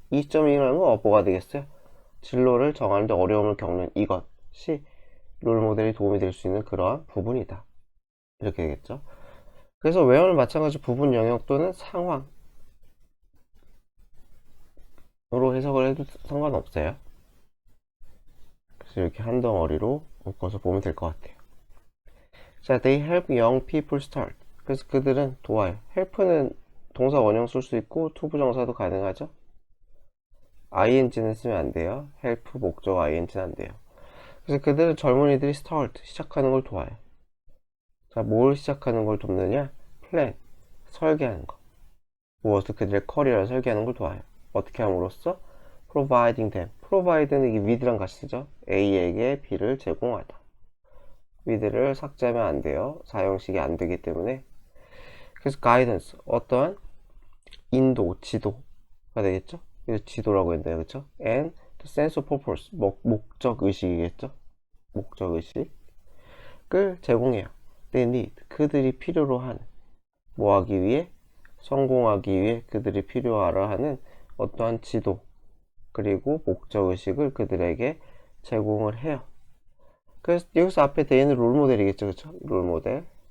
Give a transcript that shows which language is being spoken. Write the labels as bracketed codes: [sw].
[ko] 이 시점이라는 건 뭐가 되겠어요? 진로를 정하는데 어려움을 겪는 이것이 롤 모델이 도움이 될 수 있는 그러한 부분이다. 이렇게 되겠죠. 그래서 외형을 마찬가지 부분 영역 또는 상황으로 해석을 해도 상관없어요. 그래서 이렇게 한 덩어리로 묶어서 보면 될 것 같아요. [en] 자, they help young people start. [ko] 그래서 그들은 도와요. help는 동사 원형 쓸 수 있고 투부정사도 가능하죠. ing는 쓰면 안 돼요. help 목적 ing는 안 돼요. 그래서 그들은 젊은이들이 start, 시작하는 걸 도와요. 자, 뭘 시작하는 걸 돕느냐? plan, 설계하는 거. 무엇을 그들의 커리어를 설계하는 걸 도와요. 어떻게 함으로써? [en] providing them. [ko] provide는 이게 with랑 같이 쓰죠. A에게 B를 제공하다. with를 삭제하면 안 돼요. 사형식이 안 되기 때문에. 그래서 guidance, 어떠한 인도, 지도가 되겠죠? 이거 지도라고 했네요. 그쵸? [en] and the sense of purpose, [ko] 목적 의식이겠죠? 목적 의식을 제공해요. [en] they need, [ko] 그들이 필요로 하는, 뭐 하기 위해? 성공하기 위해 그들이 필요하라 하는 어떠한 지도, 그리고 목적 의식을 그들에게 제공을 해요. 그래서 여기서 앞에 they는 롤 모델이겠죠? 그쵸? 롤 모델.